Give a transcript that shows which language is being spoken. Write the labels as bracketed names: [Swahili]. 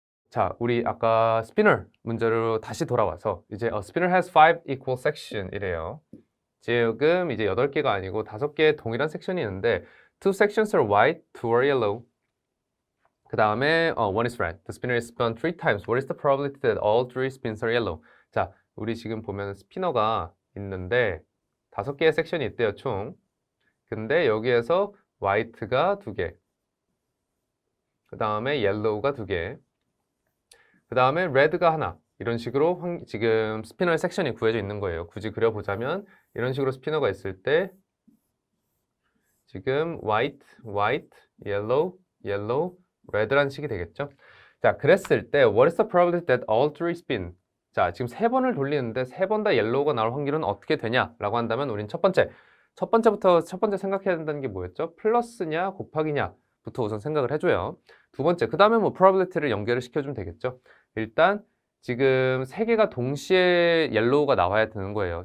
[Korean] 자, 우리 아까 스피너 문제로 다시 돌아와서 이제 [English] a spinner has 5 equal section [Korean] 이래요. 지금 이제 8개가 아니고 5개의 동일한 섹션이 있는데 [English] two sections are white, two are yellow. [Korean] 그 다음에 [English] one is red. The spinner is spun 3 times. What is the probability that all 3 spins are yellow? [Korean] 자, 우리 지금 보면 스피너가 있는데 5개의 섹션이 있대요, 총. 근데 여기에서 화이트가 2개. 그 다음에 옐로우가 2개. 그 다음에 레드가 하나. 이런 식으로 지금 스피너의 섹션이 구해져 있는 거예요. 굳이 그려보자면 이런 식으로 스피너가 있을 때 지금 white, white, yellow, yellow, red라는 식이 되겠죠. 자, 그랬을 때 [English] what is the probability that all three spin? [Korean] 자, 지금 3번을 돌리는데 3번 다 옐로우가 나올 확률은 어떻게 되냐라고 한다면 우린 첫 번째 생각해야 된다는 게 뭐였죠? 플러스냐 곱하기냐부터 우선 생각을 해줘요. 두 번째, 그 다음에 뭐 probability를 연결을 시켜주면 되겠죠. 일단 지금 3개가 동시에 옐로우가 나와야 되는 거예요.